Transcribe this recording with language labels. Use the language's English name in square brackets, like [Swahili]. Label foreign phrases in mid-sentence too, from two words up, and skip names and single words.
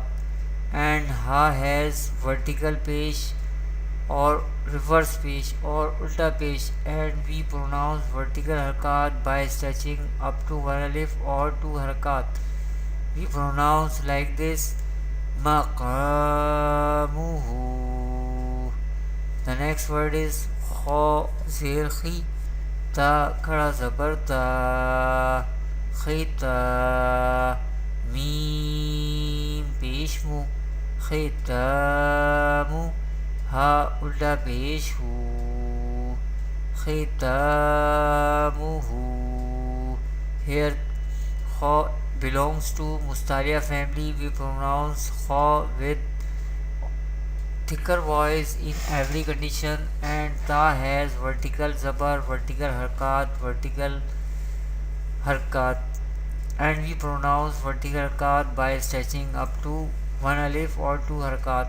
[English] And Ha has vertical pesh or reverse pesh or [Urdu] الٹا پیش, [English] and we pronounce vertical harakat by stretching up to one alif or two harakat. We pronounce like this maqamuhu. The next word is [Urdu] خا زیر خی, تا کھڑا زبر تا، خِتا، میم پیشمُ، خِتامُ، ہا الٹا پیش ہُ، خِتامُہُ. [English] Here kha belongs to Mustaliya family. We pronounce kha with thicker voice in every condition, and ta has vertical zabar, vertical harkat, and we pronounce vertical harkat by stretching up to one alif or two harkat.